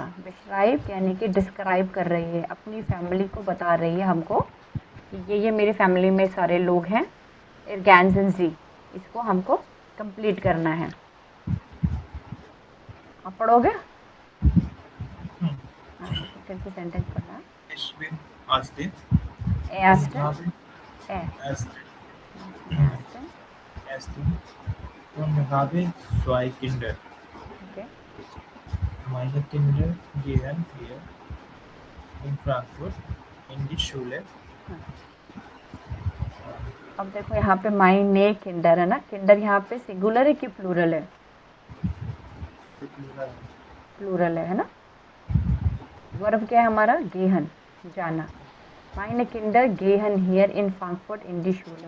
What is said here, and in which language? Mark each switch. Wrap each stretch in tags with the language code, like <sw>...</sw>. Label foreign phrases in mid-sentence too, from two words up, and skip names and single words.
<hi>बेशराइब्ड यानी कि डिस्क्राइब कर रही है, अपनी फैमिली को बता रही है हमको कि ये मेरी फैमिली में सारे लोग हैं।</hi> <de>ergänzen Sie,</de> <hi>इसको हमको कंप्लीट करना है। आप पढ़ोगे? फिर से सेंटेंस पढ़ना है।</hi> <de>Ich bin Astin. Astin. Und habe 2 Kinder. Okay. Meine Kinder gehen hier in Frankfurt in die Schule.</de> <hi>अब देखो यहाँ पे</hi> <de>meine Kinder</de> <hi>है ना, किंडर यहाँ पे सिंगुलर है कि प्लूरल है? प्लूरल है ना। वर्ब क्या है हमारा? गेहन, जाना।</hi> <de>meine Kinder gehen hier in Frankfurt in die Schule.</de>